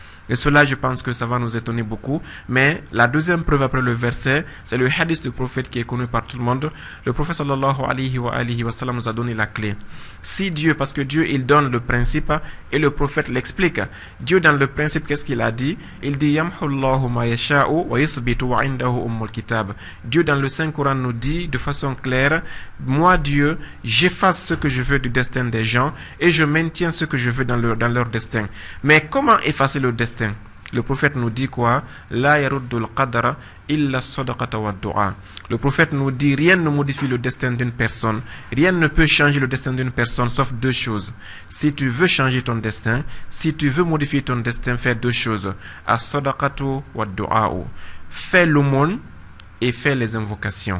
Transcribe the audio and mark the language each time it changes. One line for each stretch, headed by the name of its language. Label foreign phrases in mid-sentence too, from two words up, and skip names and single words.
French: Et cela, je pense que ça va nous étonner beaucoup. Mais la deuxième preuve après le verset, c'est le hadith du prophète qui est connu par tout le monde. Le prophète
Arabic: صلى الله عليه وسلم
French: nous a donné la clé. Si Dieu, parce que Dieu, il donne le principe et le prophète l'explique. Dieu, dans le principe, qu'est-ce qu'il a dit? Il dit
Arabic: يمحو الله ما يشاء ويثبت وعنده أم الكتاب.
French: Dieu, dans le Saint-Coran, nous dit de façon claire, moi, Dieu, j'efface ce que je veux du destin des gens et je maintiens ce que je veux dans leur destin. Mais comment effacer le destin? Le prophète nous dit quoi?
Arabic: لا يرد القدر إلا صدقة ودعاء.
French: Le prophète nous dit rien ne modifie le destin d'une personne. Rien ne peut changer le destin d'une personne sauf deux choses. Si tu veux changer ton destin, si tu veux modifier ton destin, fais deux choses.
Arabic: الصدقة والدعاء.
French: Fais l'aumône et fais les invocations.